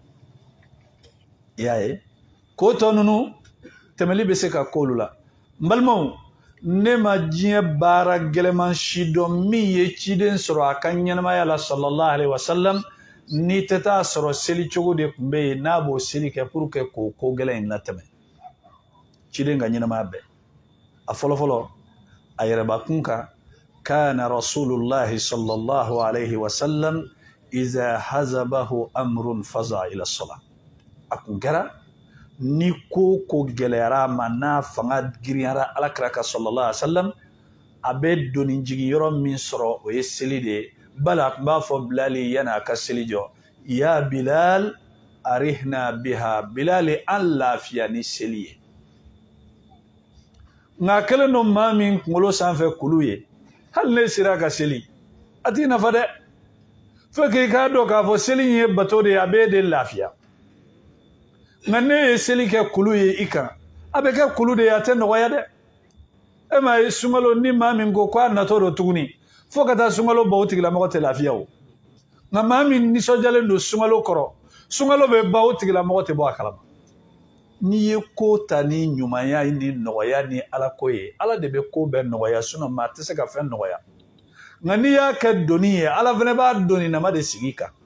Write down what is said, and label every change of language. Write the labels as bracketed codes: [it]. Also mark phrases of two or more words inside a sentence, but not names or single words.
[bm] i y'a ye ko tɔ ninnu tɛmɛli bɛ se ka kɛ olu la n balimaw ne ma diɲɛ baara gɛlɛman si dɔn min ye ciden sɔrɔ a ka ɲɛnamaya la sallallahu [ar] عليه وسلم [bm] n'i tɛ taa sɔrɔ seli cogo de tun bɛ yen n'a b'o seli kɛ [fr] pour que [bm] k'o ko gɛlɛn in latɛmɛ ciden ka ɲɛnamaya bɛɛ a fɔlɔfɔlɔ a yɛrɛbakun kan [ar] كان رسول الله صلى الله عليه وسلم إذا حزبه أمر فزع إلى الصلاة [bm] a kun kɛra ni ko gɛlɛyara a ma n'a fanga giriyara alakira ka [ar] صلى الله عليه وسلم [bm] a bɛ doni jigi yɔrɔ min sɔrɔ o ye seli de ye bali a tun b'a fɔ bilali yanni a ka seli jɔ [ar] يا بلال أرحنا بها [bm] bilali an lafiya ni seli ye nka kelen don maa min kunkolo sanfɛ kulu ye hali ne sera ka seli a t'i nafa dɛ fo k'i k'a dɔn k'a fɔ seli in ye bato de ye a b'e de lafiya nka ne ye seli kɛ kulu ye i kan a bɛ kɛ kulu de ye a tɛ nɔgɔya dɛ e m'a ye sunkalo ni maa min ko k'a natɔ don tuguni fo ka taa sunkalo bɔ o tigilamɔgɔ tɛ lafiya o nka maa min nisɔndiyalen don sunkalo kɔrɔ sunkalo bɛ ban o tigilamɔgɔ tɛ bɔ a kalama n'i ye ko ta ni ɲumanya ni nɔgɔya ni ala ko ye ala de bɛ ko bɛɛ nɔgɔya maa tɛ se ka fɛn nɔgɔya nka n'i y'a kɛ doni ye ala fana b'a doni nama de sigi i kan